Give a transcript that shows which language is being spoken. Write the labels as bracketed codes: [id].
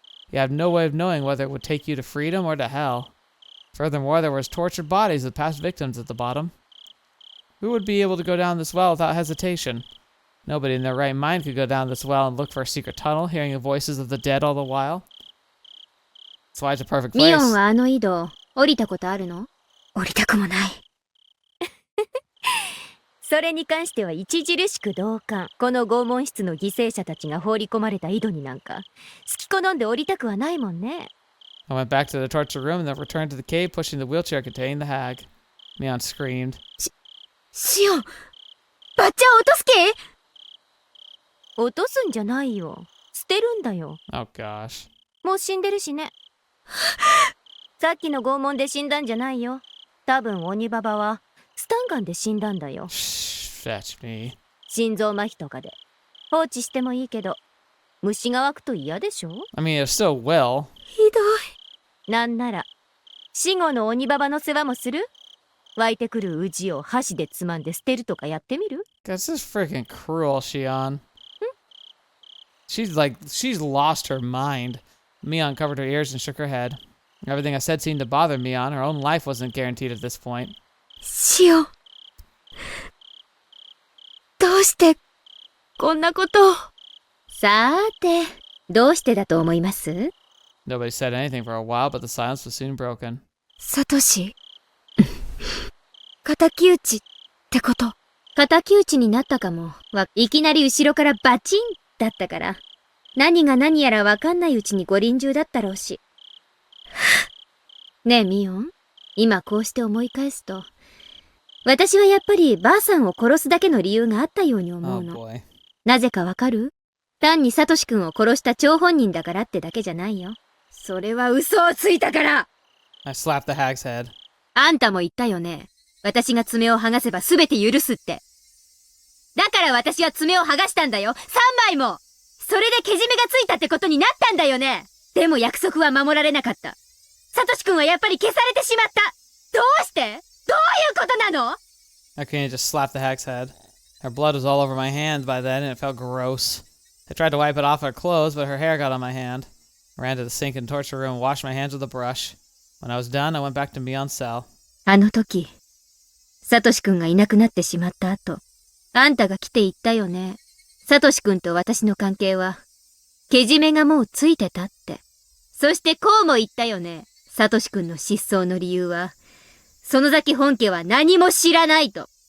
[en] You have no way of knowing whether it would take you to freedom or to hell. Furthermore, there was tortured bodies of past victims at the bottom. Who would be able to go down this well without hesitation? Nobody in their right mind could go down this well and look for a secret tunnel, hearing the voices of the dead all the while. That's why it's a perfect [ja] ミ [en] place. [ja] オンはあの井戸、降りたことあるの？降りたくもない。それに関しては著しく同感。この拷問室の犠牲者たちが放り込まれた井戸になんか、好き好んで降りたくはないもんね。 [en] I went back to the torture room and then returned to the cave, pushing the wheelchair containing the hag. Mion screamed. [ja] シオン、バッチャを落とす気？落とすんじゃないよ。捨てるんだよ。 [en] Oh gosh. [ja] もう死んでるしね。さっきの拷問で死んだんじゃないよ。多分鬼ババはスタンガンで死んだんだよ。 [en] Fetch me. [ja] 心臓麻痺とかで。放置してもいいけど、虫が湧くと嫌でしょ？ [en] I mean, it still will. [ja] ひどい。なんなら、死後の鬼ババの世話もする？湧いてくるウジを箸でつまんで捨てるとかやってみる？ [en] This is freaking cruel, Shion. She's lost her mind. Mion covered her ears and shook her head. Everything I said seemed to bother Mion. Her own life wasn't guaranteed at this point. [ja] しお。どうしてこんなことを。さーて、どうしてだと思います？ [en] Nobody said anything for a while, but the silence was soon broken. [ja] サトシ。敵討ちってこと。敵討ちになったかも。いきなり後ろからバチンだったから。何が何やらわかんないうちにご臨終だったろうし。ねえミオン、今こうして思い返すと、私はやっぱりばあさんを殺すだけの理由があったように思う [en] Oh [ja] の。 [en] boy. [ja] なぜかわかる？単にサトシ君を殺した張本人だからってだけじゃないよ。それは嘘をついたから。 [en] I slapped the hag's head. [ja] あんたも言ったよね。私が爪を剥がせば全て許すって。だから私は爪を剥がしたんだよ。3枚も。それでけじめがついたってことになったんだよね。でも約束は守られなかった。サトシ君はやっぱり消されてしまった。どうして？どういうことなの？ [en] Akane just slapped the hag's head. Her blood was all over my hand by then, and it felt gross. I tried to wipe it off her clothes, but her hair got on my hand. I ran to the sink and torture room and washed my hands with a brush. When I was done, I went back to Mion's cell. [ja] あの時、サトシ君がいなくなってしまった後、あんたが来て言ったよね。サトシ君と私の関係は、けじめがもうついてたって。そしてこうも言ったよね。サトシ君の失踪の理由は、園崎本家は何も知らないと。